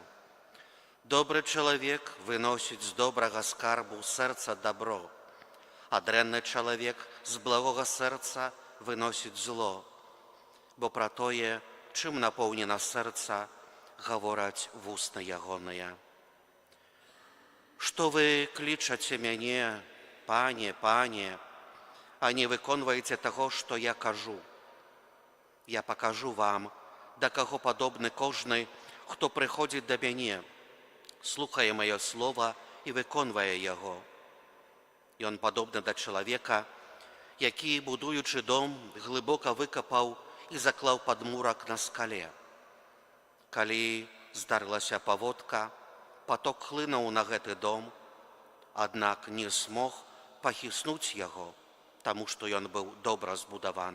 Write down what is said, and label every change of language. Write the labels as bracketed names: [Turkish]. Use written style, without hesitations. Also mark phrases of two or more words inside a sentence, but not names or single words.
[Ukrainian] Добрий чоловік виносить з доброго скарбу серця добро, а дренний чоловік з благого серця виносить зло, бо про тое, чим наповнено серце, говорять [Belarusian] вусна ягоная. [Ukrainian] Що ви кличете мене, Пане, Пане, а не виконуєте того, що я кажу? Я покажу вам, до кого подобний кожний, хто [Belarusian] прыходзіць да мяне, слухае маё слова і выконвае яго. Ён падобны да чалавека, які, будуючы дом, глыбока выкапаў і заклаў падмурак на скале. Калі здарылася паводка, паток хлынуў на гэты дом, аднак не змог пахіснуць яго, таму што ён быў добра збудаваны.